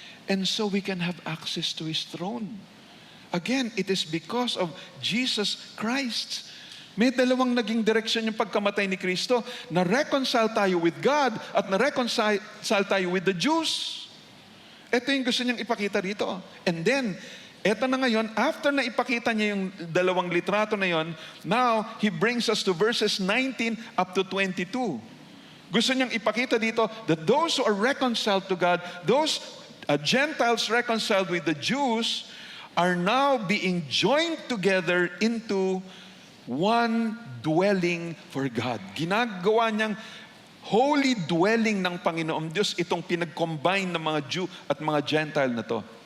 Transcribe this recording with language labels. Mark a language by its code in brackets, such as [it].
[en] And so we can have access to His throne. Again, it is because of Jesus Christ. [tl] May dalawang naging direksyon yung pagkamatay ni Kristo. Na-reconcile tayo with God at na-reconcile tayo with the Jews. Ito yung gusto niyang ipakita dito. And then, eto na ngayon, after na ipakita niya yung dalawang litrato na yon, [en] now, He brings us to verses 19 up to 22. [tl] Gusto niyang ipakita dito [en] that those who are reconciled to God, those Gentiles reconciled with the Jews, are now being joined together into one dwelling for God. [tl] Ginagawa niyang holy dwelling ng Panginoong Diyos itong pinag-combine ng mga Jew at mga Gentile na to.